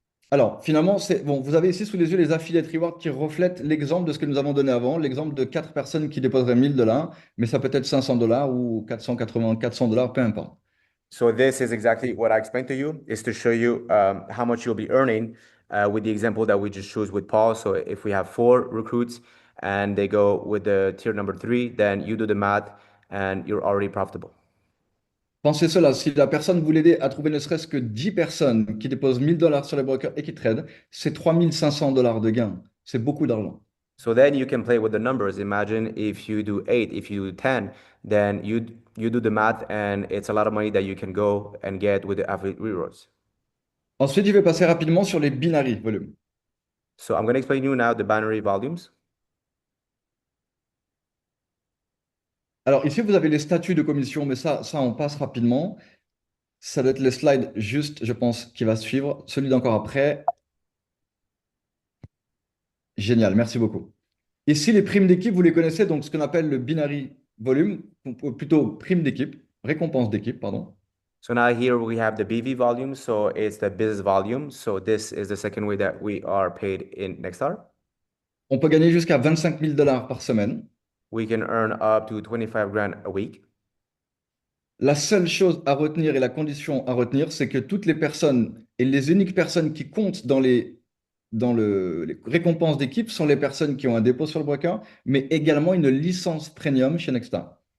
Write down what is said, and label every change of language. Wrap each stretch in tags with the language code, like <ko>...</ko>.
<fr>Alors, finalement, c'est bon, vous avez ici sous les yeux les affiliate rewards qui reflètent l'exemple de ce que nous avons donné avant, l'exemple de 4 personnes qui déposeraient 1000 $, mais ça peut être 500 $ ou 480, 400 $, peu importe.</fr> <en>So this is exactly what I explained to you, is to show you how much you'll be earning with the example that we just chose with Paul. So if we have four recruits and they go with the tier number three, then you do the math and you're already profitable.</en> <fr>Pensez cela, si la personne vous l'aidez à trouver ne serait-ce que 10 personnes qui déposent 1000 $ sur les brokers et qui tradent, c'est 3500 $ de gain. C'est beaucoup d'argent.</fr> <en>So then you can play with the numbers. Imagine if you do eight, if you do 10, then you do the math and it's a lot of money that you can go and get with the affiliate rewards.</en> <fr>Ensuite, je vais passer rapidement sur les binary volumes.</fr> <en>So I'm going to explain you now the binary volumes.</en> <fr>Alors ici, vous avez les statuts de commission, mais ça, on passe rapidement. Ça doit être le slide juste, je pense, qui va suivre. Celui d'encore après. Génial, merci beaucoup. Ici, les primes d'équipe, vous les connaissez, donc ce qu'on appelle le binary volume, ou plutôt prime d'équipe, récompense d'équipe, pardon.</fr> <en>So now here we have the BV volume. So it's the business volume. So this is the second way that we are paid in Nextstar.</en> <fr>On peut gagner jusqu'à 25 000 $ par semaine.</fr> <en>We can earn up to 25 grand a week.</en> <fr>La seule chose à retenir et la condition à retenir, c'est que toutes les personnes et les uniques personnes qui comptent les récompenses d'équipe sont les personnes qui ont un dépôt sur le broker, mais également une licence premium chez Nextstar.</fr>